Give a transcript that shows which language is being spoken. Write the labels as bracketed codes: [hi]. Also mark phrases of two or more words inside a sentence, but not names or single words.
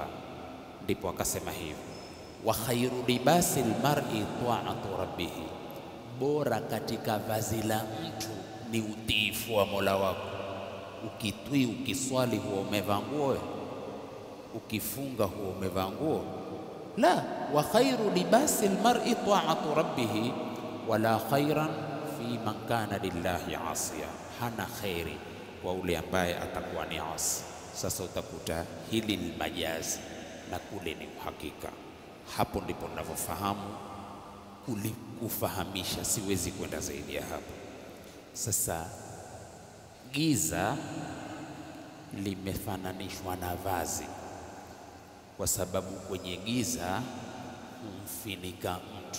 [sw] Ndipo akasema hivi, [ar] وخير لباس المرء طاعة ربه, [sw] bora katika vazi la mtu ni utiifu wa Mola wako. Ukitwi, ukiswali huwa umevaa nguo, ukifunga huwa umevaa nguo? [ar] لا، وخير لباس المرء طاعة ربه ولا خير فيمن كان لله عاصيا, [sw] hana khairi kwa ule ambaye atakuwa ni asi. Sasa utakuta hili ni majazi na kule ni uhakika. Hapo ndipo ninavyofahamu kufahamisha, siwezi kwenda zaidi ya hapo. Sasa giza limefananishwa na vazi, kwa sababu kwenye giza humfinika mtu.